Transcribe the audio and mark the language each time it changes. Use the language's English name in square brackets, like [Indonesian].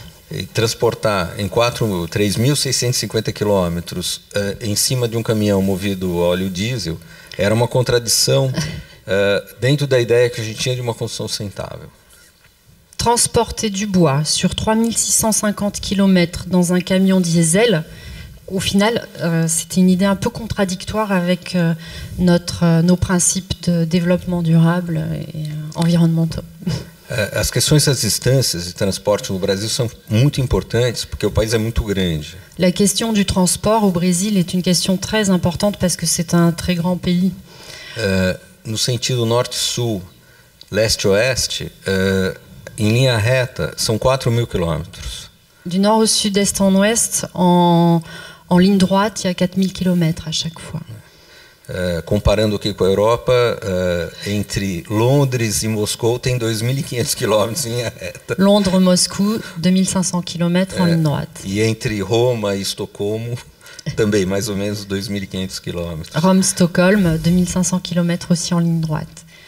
[Portuguese] E transportar em 3.650 quilômetros em cima de um caminhão movido a óleo diesel era uma contradição dentro da ideia que a gente tinha de uma construção sustentável. [French] Transporter du bois sur 3650 km dans un camion diesel, au final, c'était une idée un peu contradictoire avec nos principes de développement durable et environnementaux. [Portuguese] As questões das distâncias de transporte no Brasil são muito importantes porque o país é muito grande. [French] La question du transport au Brésil est une question très importante parce que c'est un très grand pays. [Portuguese] No sentido norte-sul, leste-oeste, em linha reta, são 4.000 quilômetros. [French] Du nord au sud, est en ouest, en ligne droite, il y a 4000 km à chaque fois. [Portuguese] Comparando aqui com a Europa, entre Londres e Moscou tem 2.500 quilômetros em linha reta. [French] Londres-Moscou, 2500 km en ligne droite. [Portuguese] E entre Roma e Estocolmo, também mais ou menos 2.500 quilômetros. [French] Rome-Stockholm, 2500 km aussi en ligne droite.